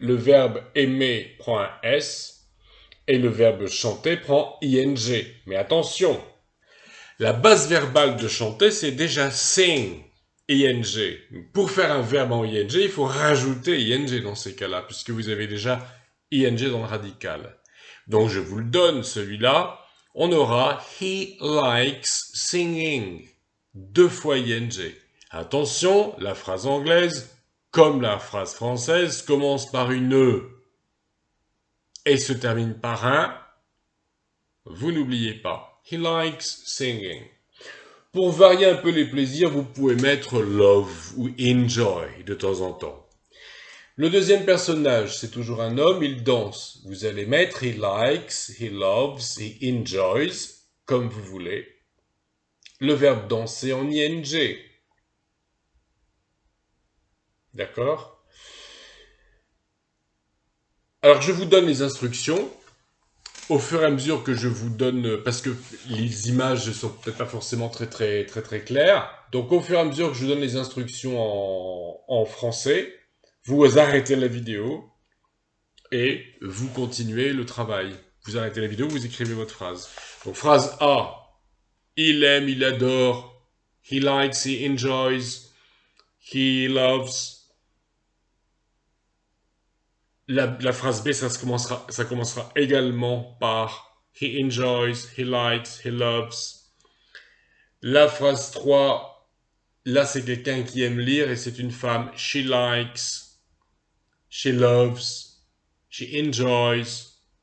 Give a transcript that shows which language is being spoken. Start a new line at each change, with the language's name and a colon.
French: Le verbe « aimer » prend un S et le verbe « chanter » prend ing. Mais attention, la base verbale de chanter, c'est déjà « sing ». ing. Pour faire un verbe en ing, il faut rajouter ing dans ces cas-là, puisque vous avez déjà ing dans le radical. Donc je vous le donne, celui-là. On aura
English: he likes singing.
French: 2 fois ing. Attention, la phrase anglaise, comme la phrase française, commence par une E et se termine par un. Vous n'oubliez pas.
English: He likes singing.
French: Pour varier un peu les plaisirs, vous pouvez mettre love ou enjoy de temps en temps. Le deuxième personnage, c'est toujours un homme, il danse. Vous allez mettre
English: he likes, he loves, he enjoys,
French: comme vous voulez. Le verbe danser en ing. D'accord? Alors, je vous donne les instructions. Au fur et à mesure que je vous donne, parce que les images ne sont peut-être pas forcément très claires, donc au fur et à mesure que je vous donne les instructions en français, vous arrêtez la vidéo et vous continuez le travail. Vous arrêtez la vidéo, vous écrivez votre phrase. Donc phrase A, il aime, il adore,
English: he likes, he enjoys, he loves.
French: La phrase B, ça commencera également par
English: he enjoys, he likes, he loves.
French: La phrase 3, là c'est quelqu'un qui aime lire et c'est une femme.
English: She likes, she loves, she enjoys.